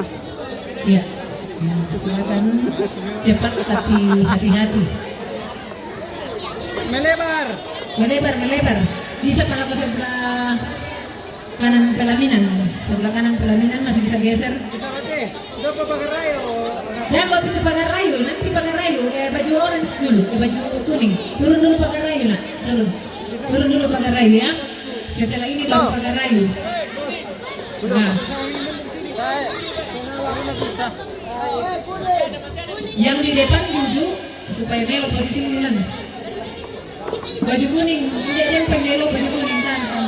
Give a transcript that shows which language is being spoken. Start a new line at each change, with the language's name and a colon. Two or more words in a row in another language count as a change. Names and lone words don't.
Indonesian: Iya, ya, silakan cepat tapi hati-hati. Melebar. Melebar. Bisa pada ke sebelah kanan pelaminan. Sebelah kanan pelaminan masih bisa geser. Bisa pakai. Udah ke pagar rayo. Ya, kau pintu pagar rayu, nanti pagar rayu, baju orange dulu, baju kuning. Turun dulu pagar rayu, nak. Turun dulu pagar rayu ya. Setelah ini baru pagar rayu. Nah. Yang di depan duduk supaya melo posisi bulan. Baju kuning, udah lempeng melo baju kuning kan.